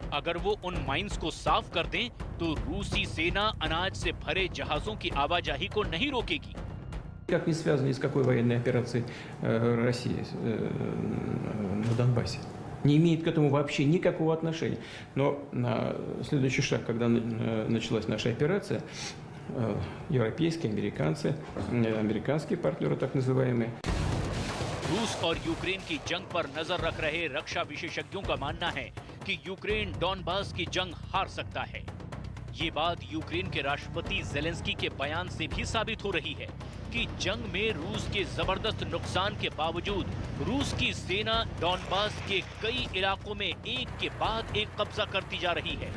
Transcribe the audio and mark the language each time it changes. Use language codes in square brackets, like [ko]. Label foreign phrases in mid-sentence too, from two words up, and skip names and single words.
[hi] अगर वो उन माइंस को साफ कर दें तो रूसी सेना अनाज से भरे जहाजों की आवाजाही को नहीं रोकेगी। [ru] Как не связано ни с какой военной операцией России на Донбассе. Не имеет к этому вообще никакого отношения. Но следующий шаг, когда началась наша операция, европейские, американские партнеры так называемые. [hi] रूस और यूक्रेन की जंग पर नजर रख रहे रक्षा विशेषज्ञों का मानना है कि यूक्रेन डॉनबास की जंग हार सकता है। ये बात यूक्रेन के राष्ट्रपति जेलेंस्की के बयान से भी साबित हो रही है कि जंग में रूस के जबरदस्त नुकसान के बावजूद रूस की सेना डॉनबास के कई इलाकों में एक के बाद एक कब्जा करती जा रही है।